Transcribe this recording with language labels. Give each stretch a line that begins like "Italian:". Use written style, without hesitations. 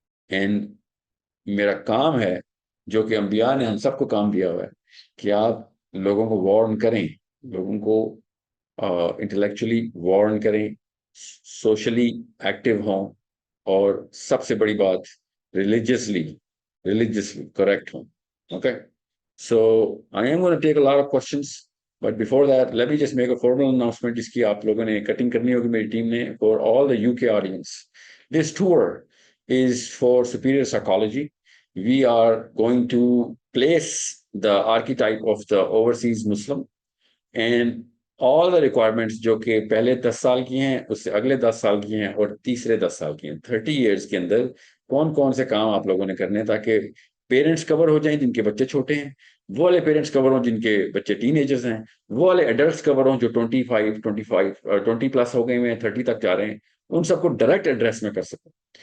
Urdu: And میرا کام ہے جو کہ انبیاء نے ہم سب کو کام دیا ہوا ہے کہ آپ لوگوں کو وارن کریں, لوگوں کو انٹلیکچولی وارن کریں, سوشلی ایکٹیو ہوں, اور سب سے بڑی بات ریلیجیسلی کریکٹ ہوں.
English: okay, so I am going to take a lot of questions, but before that let me just make a formal announcement
Urdu: جس کی آپ لوگوں نے کٹنگ کرنی ہوگی میری ٹیم نے.
English: For all the UK audience, this tour is for superior psychology. We are going to place the archetype of the overseas Muslim and all the requirements
Urdu: جو کہ پہلے 10 سال کی ہیں, اس سے اگلے 10 سال کی ہیں, اور تیسرے 10 سال کی ہیں. 30 ایئرس کے اندر کون کون سے کام آپ لوگوں نے کرنے ہیں تاکہ پیرنٹس کور ہو جائیں جن کے بچے چھوٹے ہیں, وہ والے پیرنٹس کور ہوں جن کے بچے ٹین ایجرز ہیں, وہ والے ایڈلٹس کور ہوں جو 20 پلس ہو گئے ہیں, 30 تک جا رہے ہیں, ان سب کو ڈائریکٹ ایڈریس میں کر سکوں.